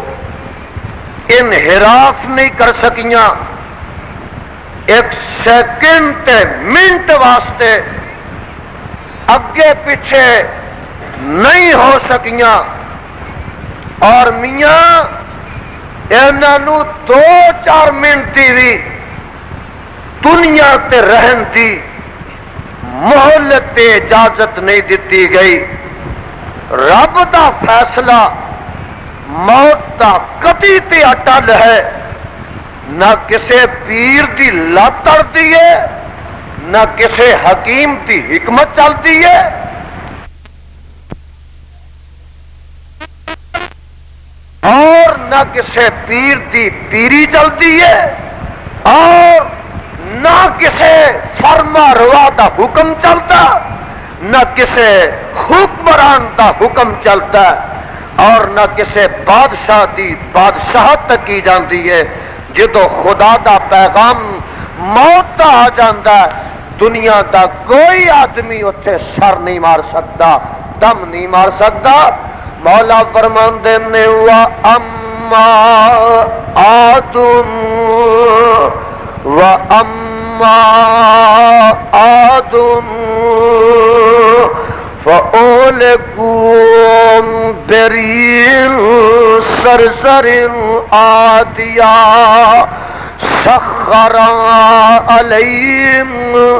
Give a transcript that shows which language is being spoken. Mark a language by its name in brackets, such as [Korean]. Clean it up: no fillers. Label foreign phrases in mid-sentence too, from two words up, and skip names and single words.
[Punjabi] انحراف نہیں کر سکیاں، ایک سیکنڈ تے منٹ واسطے اگے پیچھے نہیں ہو سکیاں، اور میاں انہوں 2-4 منٹ دی بھی دنیا تے رہن دی مہلت اجازت نہیں دیتی گئی۔ رب دا فیصلہ موت دا کتی تے اٹل ہے، نہ کسے پیر دی لت اڑتی ہے، نہ کسے حکیم دی حکمت چلتی ہے، اور نہ کسے پیر دی پیری چلتی ہے، اور نہ کسے فرما روا دا حکم چلتا، نہ کسے حکمران دا حکم چلتا، اور نہ کسے بادشاہ دی بادشاہت تک کی جاندی ہے۔ جدو خدا دا پیغام موت دا آ جاندا ہے، دنیا دا کوئی آدمی اتنے سر نہیں مار سکتا، دم نہیں مار سکتا۔ مولا فرماندے نے [Arabic] وَأَمَّا عَادٌ وَأَمَّا عَادٌ فَأُهْلِكُوا بِرِيحٍ صَرْصَرٍ عَاتِيَةٍ سَخَّرَ عَلَيْهِمْ